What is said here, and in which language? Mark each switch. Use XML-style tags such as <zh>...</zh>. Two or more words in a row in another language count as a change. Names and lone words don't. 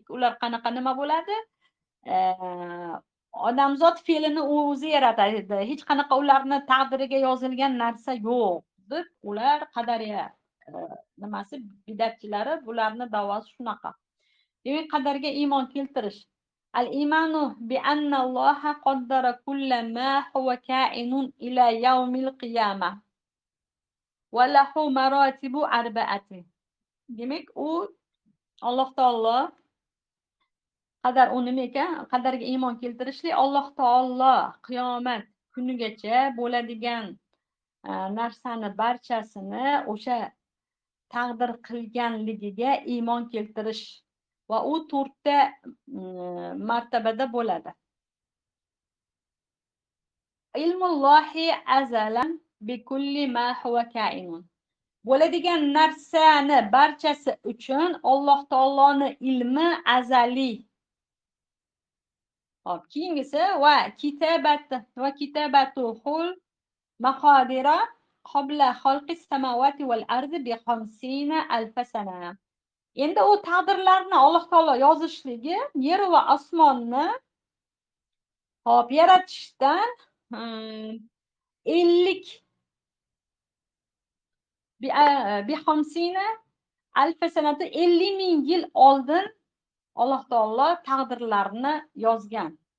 <uz>Ular qanaqa nima bo'ladi? Odamzod fe'lini o'zi yaratadi. Hech qanaqa ularni taqdiriga yozilgan narsa yo'q deb ular qadariya nimasi bidatchilari, bularni da'vosi shunaqa. Demak, qadarga iymon keltirish.</uz> <ar>الإيمان بأن الله قدر كل ما هو كائن إلى يوم القيامة. وله مراتب أربعة.</ar> <uz>Demak, u Alloh taolo qadar, u nima ekan? Qadarga iymon keltirishlik, Alloh taolo qiyomat kunigacha bo'ladigan narsani barchasini o'sha taqdir qilganligiga iymon keltirish va u 4ta martabada bo'ladi.</uz> <ar>علم الله أزلا بكل ما هو كائن.</ar> <uz>Bo'ladigan narsani barchasi uchun Alloh taoloning ilmi azaliy. Hop, keyingisi</uz> <ar>وكتابته المقادير قبل خلق السماوات والأرض ب 50,000 سنة.</ar> <uz>Endi u taqdirlarni Alloh taolo yozishligi yer va osmonni hop yaratishdan 50 bi 50,000 sanati 50,000 yil oldin Alloh taolo taqdirlarni yozgan.</uz>